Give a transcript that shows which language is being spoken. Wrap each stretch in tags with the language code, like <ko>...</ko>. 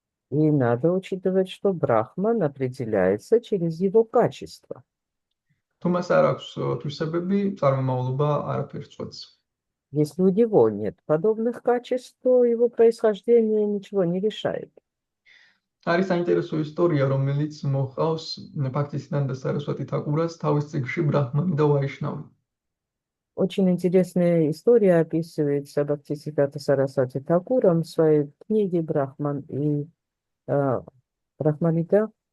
<ru>И надо учитывать, что Брахман определяется через его качество.</ru> <ka>თუ მას არ აქვს თვისებები, წარმომავლობა არაფერს წვეთს.</ka> <ru>Если у него нет подобных качеств, то его происхождение ничего не решает.</ru> <ka>არის საინტერესო ისტორია, რომელიც მოჰყავს ფაქტისიდან და სარასვათი თაკურას თავის წიგნში ბრაჰმანი და ვაიშნავი.</ka> <ru>Очень интересная история описывается Бхактисиддхарта Сарасвати Такуром в своей книге «Брахман и Брахманита»</ru>